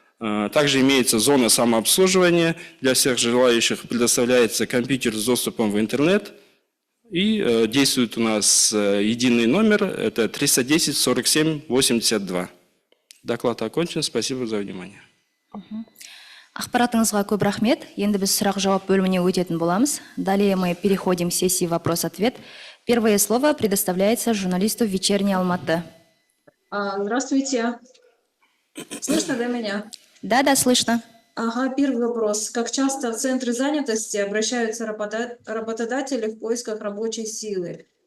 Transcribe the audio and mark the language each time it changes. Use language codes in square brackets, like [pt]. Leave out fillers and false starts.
[ru] Также имеется зона самообслуживания. Для всех желающих предоставляется компьютер с доступом в интернет. И действует у нас единый номер, это 310 47 82. Доклад окончен. Спасибо за внимание. [kk] Ақпаратыңызға көп рахмет. Енді біз сұрақ-жауап бөліміне өтетін боламыз. [ru] Далее мы переходим к сессии вопрос-ответ. Первое слово предоставляется журналисту «Вечерней Алматы». Здравствуйте. Слышно, да, меня? Да, слышно. Ага, первый вопрос. Как часто в центры занятости обращаются работодатели в поисках рабочей силы?